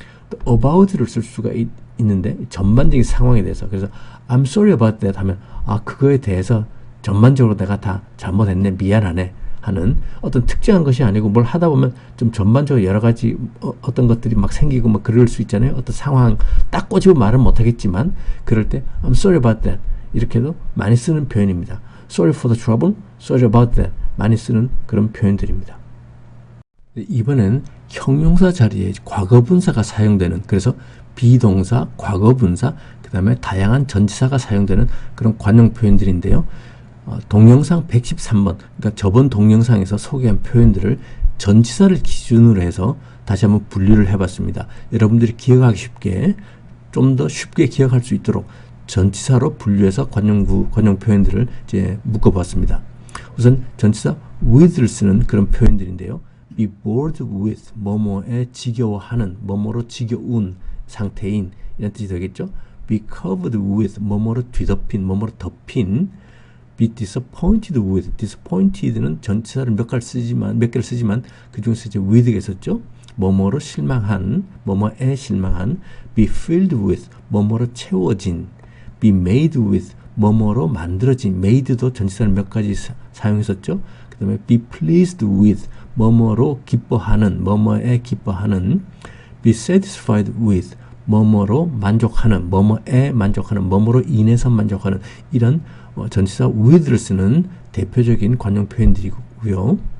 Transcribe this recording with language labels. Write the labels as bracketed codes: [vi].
[ko] 또 about를 쓸 수가 있는데 전반적인 상황에 대해서, 그래서 [en] I'm sorry about that [ko] 하면 그거에 대해서 전반적으로 내가 다 잘못했네, 미안하네 하는 어떤 특정한 것이 아니고 뭘 하다 보면 좀 전반적으로 여러 가지 어떤 것들이 막 생기고 막 그럴 수 있잖아요. 어떤 상황 딱 꼬집어 말은 못하겠지만 그럴 때 [en] I'm sorry about that [ko] 이렇게도 많이 쓰는 표현입니다. [en] Sorry for the trouble, sorry about that [ko] 많이 쓰는 그런 표현들입니다. 이번엔 형용사 자리에 과거분사가 사용되는, 그래서 비동사, 과거분사, 그 다음에 다양한 전치사가 사용되는 그런 관용 표현들인데요. 동영상 113번, 그러니까 저번 동영상에서 소개한 표현들을 전치사를 기준으로 해서 다시 한번 분류를 해봤습니다. 여러분들이 기억하기 쉽게, 좀 더 쉽게 기억할 수 있도록 전치사로 분류해서 관용 표현들을 이제 묶어봤습니다. 우선 전치사 with를 쓰는 그런 표현들인데요. be bored with, 뭐뭐에 지겨워하는, 뭐뭐로 지겨운 상태인, 이런 뜻이 되겠죠. be covered with, 뭐뭐로 뒤덮인, 뭐뭐로 덮인. be disappointed with, disappointed는 전치사를 몇 개를 쓰지만 그 중에서 이제 with가 있었죠. 뭐뭐로 실망한, 뭐뭐에 실망한. be filled with, 뭐뭐로 채워진. be made with, 뭐뭐로 만들어진. made도 전치사를 몇 가지 사용했었죠. 그 다음에 be pleased with, 뭐뭐로 기뻐하는, 뭐뭐에 기뻐하는. be satisfied with, 뭐뭐로 만족하는, 뭐뭐에 만족하는, 뭐뭐로 인해서 만족하는, 이런 전치사 with를 쓰는 대표적인 관용 표현들이고요.